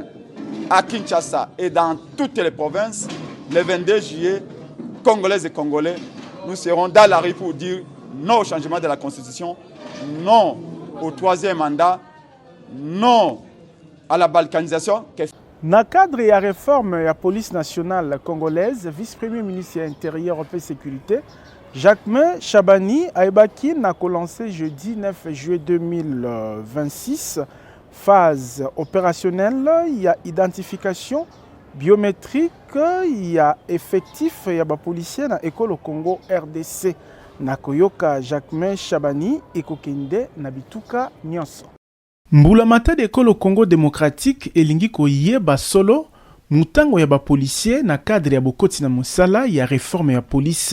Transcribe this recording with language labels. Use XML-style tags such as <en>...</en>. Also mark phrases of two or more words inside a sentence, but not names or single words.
<fr>À Kinshasa et dans toutes les provinces, le 22 juillet, Congolaises et Congolais, nous serons dans la rue pour dire non au changement de la Constitution, non au troisième mandat, non à la balkanisation. Na cadre ya réforme ya police nationale congolaise, vice-premier ministre intérieur et sécurité, Jacquemain Chabani Aibaki n'a lancé jeudi 9 juillet 2026 phase opérationnelle, il y a identification biométrique, il y a effectif, il y a policier na école au Congo RDC.</fr> <ln>Nakoyoka Jacquemain Chabani ekokende na bituka nyonso. Mbulamata de ekolo Congo démocratique elingi koyeba solo mutango ya ba policier na cadre ya bokoti na mosala ya réforme ya police.</ln>